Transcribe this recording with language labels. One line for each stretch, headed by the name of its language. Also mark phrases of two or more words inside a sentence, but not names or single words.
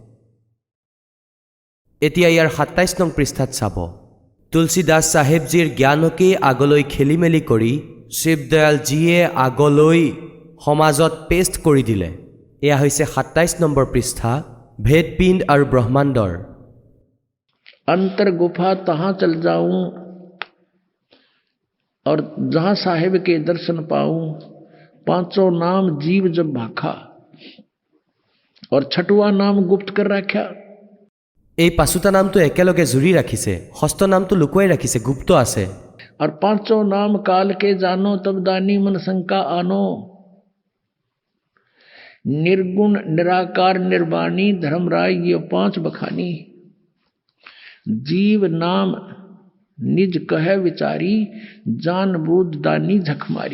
Assamese: এতিয়া ইয়াৰ 27 নং পৃষ্ঠাত চাব, তুলসীদাস চাহেবজীৰ জ্ঞানকেই আগলৈ খেলি মেলি কৰি শিৱদয়ালজীয়ে আগলৈ সমাজত পেষ্ট কৰি দিলে। এয়া হৈছে 27 নম্বৰ পৃষ্ঠা, ভেদপিণ্ড আৰু ব্ৰহ্মাণ্ডৰ।
Hindi: अंतर गुफा तहाँ चल जाऊं और जहाँ साहिब के दर्शन पाऊं, पांचों नाम जीव जब भाखा और छठवा नाम गुप्त कर रखा।
Assamese: এই পাঁচোটা নামটো একেলগে জুৰি ৰাখিছে, ষষ্ঠ নামটো লুকুৱাই ৰাখিছে, গুপ্ত আছে।
Hindi: और पांचों नाम काल के जानो तब दानी मन शंका आनो। निर्गुण निराकार निर्वाणी धर्मराय ये पांच बखानी। जीव नाम निज कह विचारी जान बूझ दानी झक मारी।